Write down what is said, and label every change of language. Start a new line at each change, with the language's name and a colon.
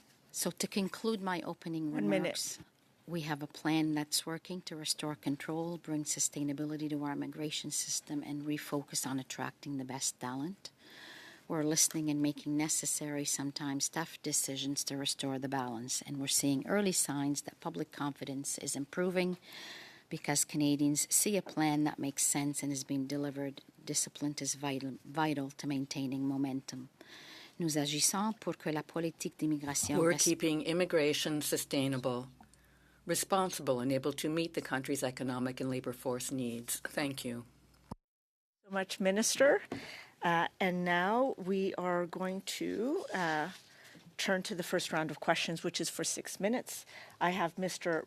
English: So to conclude my opening remarks, we have a plan that's working to restore control, bring sustainability to our immigration system, and refocus on attracting the best talent. We're listening and making necessary, sometimes tough decisions to restore the balance, and we're seeing early signs that public confidence is improving because Canadians see a plan that makes sense and is being delivered. Discipline is vital to maintaining momentum.
French: Nous agissons pour que la politique d'immigration
English: We're keeping immigration sustainable, responsible, and able to meet the country's economic and labor force needs. Thank you. So much, Minister. And now we are going to turn to the first round of questions, which is for 6 minutes. I have Mr.